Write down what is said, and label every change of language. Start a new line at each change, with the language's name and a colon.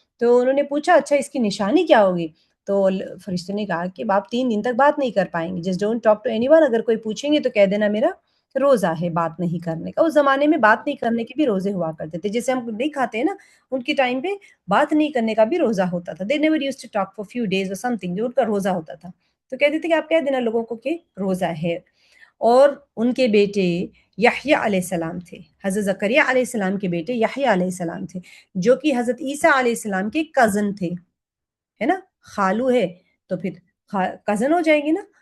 Urdu: تو انہوں نے پوچھا اچھا اس کی نشانی کیا ہوگی. تو فرشتے نے کہا کہ آپ 3 دن تک بات نہیں کر پائیں گے،
English: Just don't talk to anyone.
Urdu: اگر کوئی پوچھیں گے تو کہہ دینا میرا روزہ ہے بات نہیں کرنے کا. اس زمانے میں بات نہیں کرنے کے بھی روزے ہوا کرتے تھے، جیسے ہم نہیں کھاتے ہیں نا، ان کے ٹائم پہ بات نہیں کرنے کا بھی روزہ ہوتا تھا.
English: they never used to talk for few days or something،
Urdu: جو ان کا روزہ ہوتا تھا. تو کہتے تھے کہ آپ کہہ دینا لوگوں کو کہ روزہ ہے. اور ان کے بیٹے یحییٰ علیہ السلام تھے، حضرت زکریا علیہ السلام کے بیٹے یحییٰ علیہ السلام تھے، جو کہ حضرت عیسیٰ علیہ السلام کے کزن تھے، ہے نا، خالو ہے تو پھر کزن ہو جائیں گے نا.